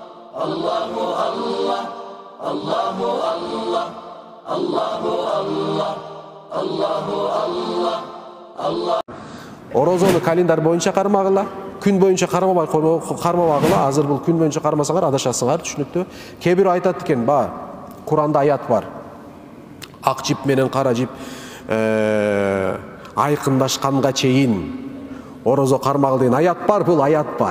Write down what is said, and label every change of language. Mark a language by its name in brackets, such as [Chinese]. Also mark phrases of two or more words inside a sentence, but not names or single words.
[Arabic] الله الله، الله الله، الله الله، الله الله، الله. [Kyrgyz] Орозону календар боюнча кармагыла, күн боюнча кармабагыла. Азыр бул күн боюнча кармасаңар адашасыңар, түшүнүктүү. Кээ бирөө айтат экен, Куранда аят бар. Ак жип менен кара жип айкындашканга чейин орозо кармагыл деген аят бар, бул аят бар.